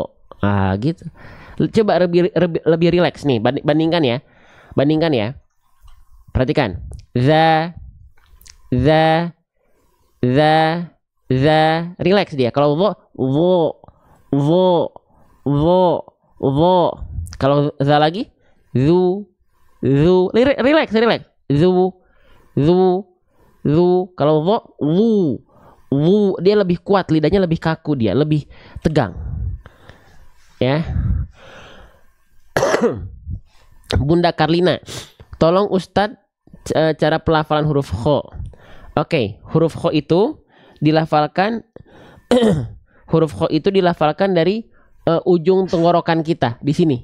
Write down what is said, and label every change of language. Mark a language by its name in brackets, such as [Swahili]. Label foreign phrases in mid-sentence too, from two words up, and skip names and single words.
[Indonesian] Gitu. Coba lebih rileks nih. Bandingkan ya. Perhatikan. Za, za, za, za. Rileks dia. Kalau dho, dho, dho, dho, dho. Kalau za lagi, zu, zu. Rileks. Zu, zu, zu. Kalau dho, wu. Wu, dia lebih kuat, lidahnya lebih kaku, dia lebih tegang, ya. Bunda Karlina, tolong Ustadz cara pelafalan huruf kho. Oke, huruf kho itu dilafalkan huruf kho itu dilafalkan dari ujung tenggorokan kita di sini.